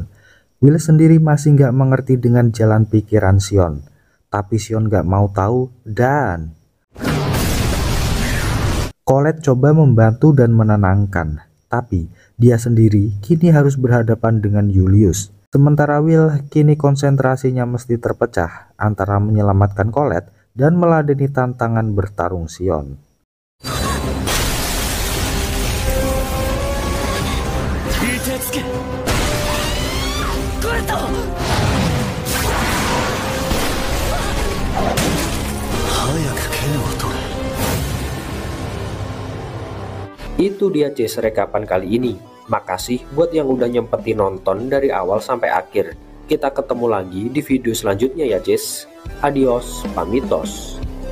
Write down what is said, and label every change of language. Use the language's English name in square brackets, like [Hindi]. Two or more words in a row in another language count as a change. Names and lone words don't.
[Indonesian] Will sendiri masih gak mengerti dengan jalan pikiran Sion, tapi Sion gak mau tahu dan Colette coba membantu dan menenangkan, tapi dia sendiri kini harus berhadapan dengan Julius. Sementara Will kini konsentrasinya mesti terpecah antara menyelamatkan Colette dan meladeni tantangan bertarung Sion. [Japanese] 助けこれと早く剣を取れ。 [Indonesian] Itu dia Jess rekapan kali ini. Makasih buat yang udah nyempetin nonton dari awal sampai akhir. Kita ketemu lagi di video selanjutnya ya Jess. Adios, pamitos.